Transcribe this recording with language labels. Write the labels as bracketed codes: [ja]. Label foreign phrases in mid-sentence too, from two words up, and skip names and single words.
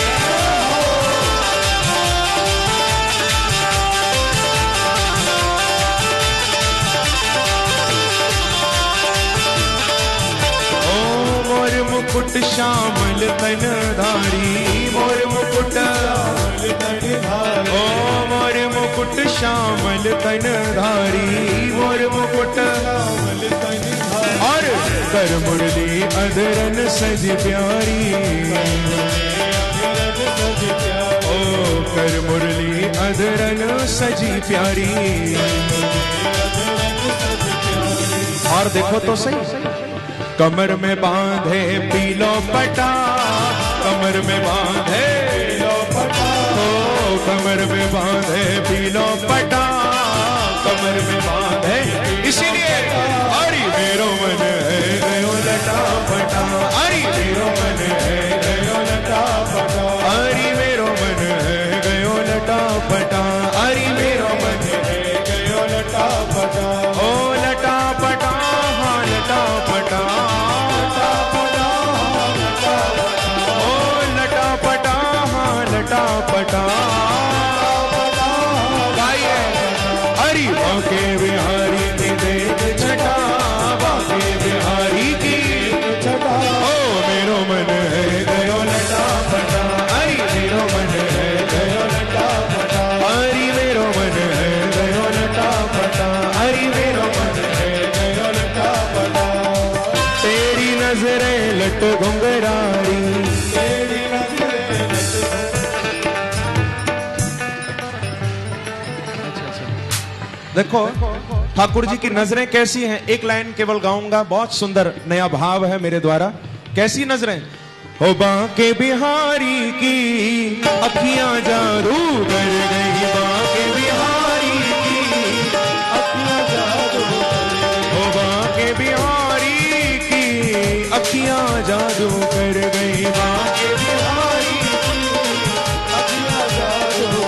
[bra] ओ मोर मुकुट श्यामल तन धारी, मोर मुकुट श्यामल तन धारी, ओ मोर मुकुट श्यामल तन धारी, मोर मुकुट श्यामल तन धारी। और कर मुरली अधरन सज प्यारी, ओ कर मुरली अधरन सजी प्यारी। और देखो तो सही, कमर में बांधे पीलो पटा, कमर में बांधे पीलो पटा, ओ कमर में बांधे पीलो पटा, कमर में बांधे। इसीलिए अरे मेरो मन है गयो लटा फटा, अरे मेरो मन है गयो लटा फटा, अरे मेरो मन है गयो लटा फटा, अरे मेरो मन है गयो लटा फटा। ओ लटा फटा, हाँ लटा फटा, लटा पटा। [hi] गाइए हरि बाके बिहारी की देख छटा, बाके बिहारी की छटा। [bra] ओ मेरो मन है गयो लटा पटा, हरि मेरो मन है गयो लटा पटा, हरि मेरो मन है गयो लटा पटा, हरि मेरो मन है गयो लटा पटा। [hi] तेरी नजरें लट घुंघरारी, तेरी नजरें देखो ठाकुर जी की नजरें कैसी हैं। एक लाइन केवल गाऊंगा, बहुत सुंदर नया भाव है मेरे द्वारा। कैसी नजरें? हो बाके बिहारी की अखियां जादू कर गई, बाके बिहारी की अखियां जादू कर गई, हो बाके बिहारी की अखियां जादू कर गई, बाके बिहारी की अखियां जादू।